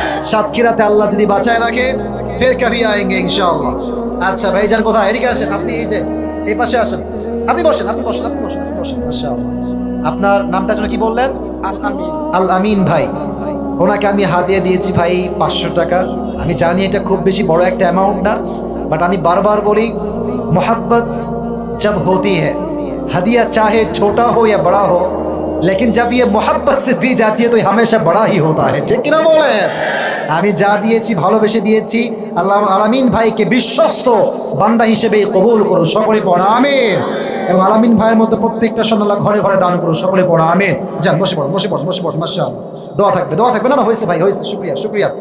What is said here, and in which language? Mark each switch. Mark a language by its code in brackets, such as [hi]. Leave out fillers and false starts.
[bn] সাতক্ষীরাতে আল্লাহ যদি বাঁচায় রাখে, [hi] ফের কভি আয়েঙ্গে [bn] ইনশাআল্লাহ। আচ্ছা ভাইজান কোথায়? এদিকে আসেন, আপনি এই যে এই পাশে আসেন, আপনি বসেন, আপনি বসেন, আপনি বসেন, আপনি বসেন। মাশাআল্লাহ, আপনার নামটা যেন কি বললেন? আল আমিন। আল আমিন ভাই, ওনাকে আমি হাদিয়া দিয়েছি ভাই 500 টাকা। আমি জানি এটা খুব বেশি বড় একটা অ্যামাউন্ট না, बट আমি বারবার বলি [hi] मोहब्बत जब होती है, हदिया चाहे छोटा हो या बड़ा हो, लेकिन जब ये मोहब्बत से दी जाती है तो ये हमेशा बड़ा ही होता है, ठीक ना बोले? [bn] আমি যা দিয়েছি ভালোবেসে দিয়েছি। আল্লাহ আলামিন ভাইকে বিশ্বস্ত বান্দা হিসেবে কবুল করুন, সকলে পড়া আমিন। এবং আলামিন ভাইয়ের মতো প্রত্যেকটা সন্তান আল্লাহ ঘরে ঘরে দান করুন, সকলে পড়া আমিন। যান বসে পড়ুন, বসে পড়ুন, বসে পড়ুন। মাশাআল্লাহ, দোয়া থাকবে, দোয়া থাকবে। না না, হয়েছে ভাই, হয়েছে, শুকরিয়া শুকরিয়া।